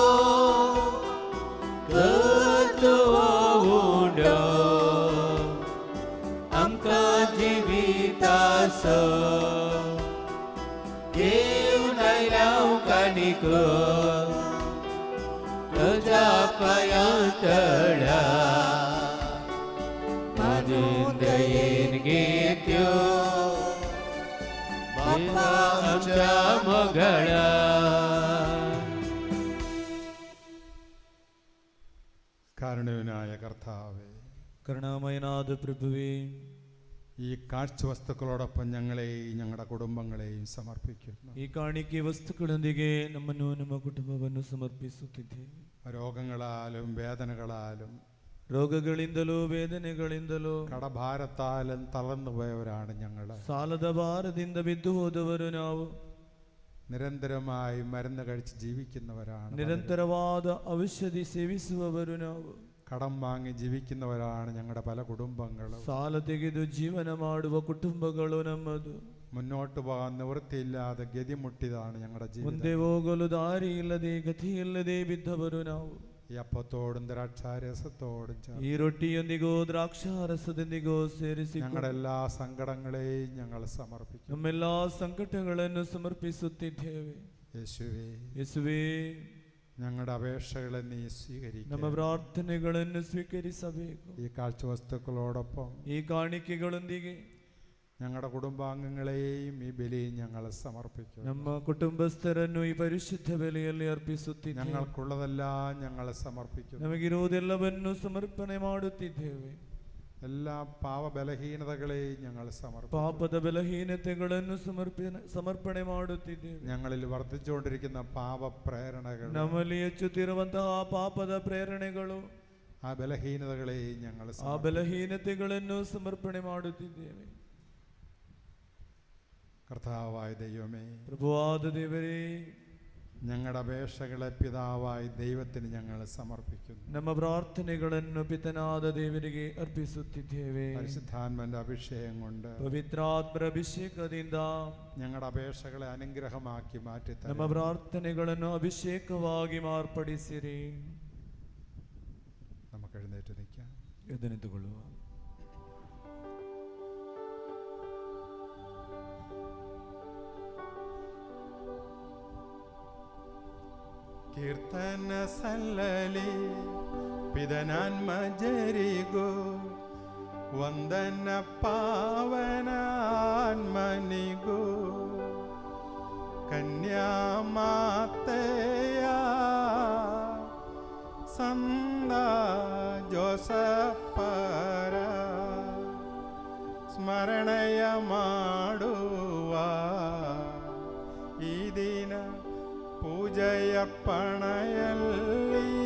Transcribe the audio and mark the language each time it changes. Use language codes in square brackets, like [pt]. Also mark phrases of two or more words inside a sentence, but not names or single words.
[kok] कतो उंडो आमकां जिवितासो घेवन आयला काणिको तुझ्या पायांतळा म्हणून दयेन घेत्यो बापा आमच्या मगळा. [ml] കാരുണ്യവാനായ കർത്താവേ, കരുണാമയനാഥ പ്രഭുവേ, ഈ കാഴ്ചവസ്തുക്കളോടൊപ്പം ഞങ്ങളെയും ഞങ്ങളുടെ കുടുംബങ്ങളെയും സമർപ്പിക്കുന്നു. [kn] ಈ ಕಾಣಿಕೆ ವಸ್ತುಗಳೊಂದಿಗೆ ನಮ್ಮನ್ನು ನಮ್ಮ ಕುಟುಂಬವನ್ನು ಸಮರ್ಪಿಸುತ್ತಿದ್ದೇವೆ. [ml] രോഗങ്ങളാലും വേദനകളാലും [kn] ರೋಗಗಳಿಂದಲೂ ವೇದನೆಗಳಿಂದಲೂ [ml] കടഭാരത്താലും തളർന്നുപോയവരാണ് ഞങ്ങൾ. [kn] ಸಾಲದ ಭಾರದಿಂದ ಬಿದ್ದು ಹೋದವರು ನಾವು. [ml] നിരന്തരമായി മരുന്ന് കഴിച്ച് ജീവിക്കുന്നവരാണ്. [kn] ನಿರಂತರವಾದ ಔಷಧಿ ಸೇವಿಸುವವರು ನಾವು. [ml] കടം വാങ്ങി ജീവിക്കുന്നവരാണ് ഞങ്ങളുടെ പല കുടുംബങ്ങളും. [kn] ಸಾಲ ತೆಗೆದು ಜೀವನ ಮಾಡುವ ಕುಟುಂಬಗಳು ನಮ್ಮದು. [ml] മുന്നോട്ട് പോകാൻ നിവൃത്തിയില്ലാതെ ഗതിമുട്ടിയതാണ് ഞങ്ങളുടെ ജീവിതം. [kn] ಮುಂದೆ ಹೋಗಲು ದಾರಿ ಇಲ್ಲದೆ ಗತಿಯಿಲ್ಲದೆ ಬಿದ್ದವರು ನಾವು. [ml] ഈ അപ്പത്തോടും ദ്രാക്ഷാരസത്തോടും [kn] ಈ ರೊಟ್ಟಿಯೊಂದಿಗೋ ದ್ರಾಕ್ಷಾರಸದೊಂದಿಗೋ ಸೇರಿಸಿ [ml] ഞങ്ങളുടെ എല്ലാ സങ്കടങ്ങളെയും ഞങ്ങൾ സമർപ്പിക്കും. [kn] ನಮ್ಮೆಲ್ಲಾ ಸಂಕಟಗಳನ್ನು ಸಮರ್ಪಿಸುತ್ತಿದ್ದೇವೆ. [ml] യേശുവേ, [kn] ಯೇಸುವೇ, [ml] ഞങ്ങളുടെ അപേക്ഷകളെ നീ സ്വീകരിക്കുക. [kn] ನಮ್ಮ ಪ್ರಾರ್ಥನೆಗಳನ್ನು ಸ್ವೀಕರಿಸಬೇಕು. [ml] ഈ കാഴ്ചവസ്തുക്കളോടൊപ്പം [kn] ಈ ಕಾಣಿಕೆಗಳೊಂದಿಗೆ [ml] ഞങ്ങളുടെ കുടുംബാംഗങ്ങളെയും ഈ ബലിയും ഞങ്ങൾ സമർപ്പിക്കും. [kn] ನಮ್ಮ ಕುಟುಂಬಸ್ಥರನ್ನು ಈ ಪರಿಶುದ್ಧ ಬಲಿಯಲ್ಲಿ ಅರ್ಪಿಸುತ್ತಿದ್ದೇವೆ. [ml] ഞങ്ങൾക്കുള്ളതെല്ലാം ഞങ്ങൾ സമർപ്പിക്കും. [kn] ನಮಗಿರುವುದೆಲ್ಲವನ್ನು ಸಮರ್ಪಣೆ ಮಾಡುತ್ತಿದ್ದೇವೆ. [ml] എല്ലാ പാപബലഹീനതകളെയും ഞങ്ങൾ സമർപ്പിക്കും. [kn] ಪಾಪದ ಬಲಹೀನತೆಗಳನ್ನು ಸಮರ್ಪಣೆ ಮಾಡುತ್ತಿದ್ದೇವೆ. [ml] ഞങ്ങളിൽ വർദ്ധിച്ചുകൊണ്ടിരിക്കുന്ന പാപപ്രേരണകൾ, [kn] ನಮ್ಮಲ್ಲಿ ಹೆಚ್ಚುತ್ತಿರುವಂತಹ ಪಾಪದ ಪ್ರೇರಣೆಗಳು, [ml] ആ ബലഹീനതകളെയും ഞങ്ങൾ [kn] ಆ ಬಲಹೀನತೆಗಳನ್ನು ಸಮರ್ಪಣೆ ಮಾಡುತ್ತಿದ್ದೇವೆ. [ml] കർത്താവായ ദൈവമേ, [kn] ಪ್ರಭುವಾದ ದೇವರೇ, [ml] ഞങ്ങളുടെ അപേക്ഷകളെ പിതാവായ ദൈവത്തിന് ഞങ്ങൾ സമർപ്പിക്കുന്നു. [kn] ನಮ್ಮ ಪ್ರಾರ್ಥನೆಗಳನ್ನು ಪಿತನಾದ ದೇವರಿಗೆ ಅರ್ಪಿಸುತ್ತಿದ್ದೇವೆ. [ml] പരിശുദ്ധാത്മന്റെ അഭിഷേകം കൊണ്ട്, [kn] ಪವಿತ್ರಾತ್ಮರ ಅಭಿಷೇಕದಿಂದ [ml] ഞങ്ങളുടെ അപേക്ഷകളെ അനുഗ്രഹമാക്കി മാറ്റി [kn] ನಮ್ಮ ಪ್ರಾರ್ಥನೆಗಳನ್ನು ಅಭಿಷೇಕವಾಗಿ ಮಾರ್ಪಡಿಸಿರಿ. [ml] നമുക്ക് എഴുന്നേറ്റ് നിൽക്കാം. [kn] ಎದ್ದು ನಿಂತುಕೊಳ್ಳುವ. കീർത്തന സല്ലലി പിതനാൻമജരിഗോ ವಂದನ ಪಾವನಾನ್ಮನಿಗೋ ಕನ್ಯಾಮಾತೆಯ ಸಂದ ಜೋಸಪ್ಪರ ಸ್ಮರ ಮಾಡುವ ಈ ದಿನ ಪೂಜೆಯರ್ಪಣೆಯಲ್ಲಿ